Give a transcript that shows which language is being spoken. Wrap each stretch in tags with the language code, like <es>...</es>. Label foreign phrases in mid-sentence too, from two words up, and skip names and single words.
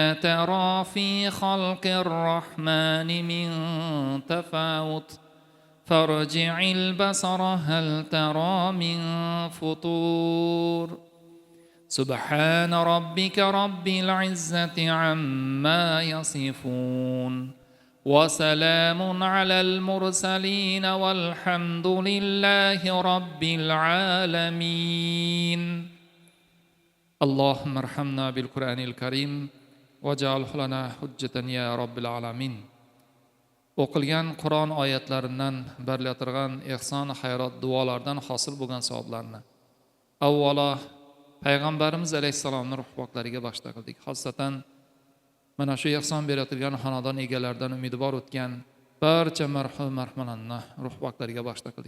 <ar>ترى في خلق الرحمن من تفاوت فارجع البصر هل ترى من فطور سبحان ربك رب العزة عما يصفون وسلام على المرسلين والحمد لله رب العالمين اللهم ارحمنا بالقرآن الكريم وجعله لنا حجة يا رب العالمين.</ar> <uz>O'qilgan Qur'on oyatlaridan berilatirgan ihson hayrat duolardan hosil bo'lgan savoblarni avvalo payg'ambarimiz alayhissalomning ruh poklariga boshda qildik. Xosatan mana shu ihson beratilgan xonadon egalaridan umidvor o'tgan barcha marhum marhumalarni ruh poklariga boshda qildik.</uz>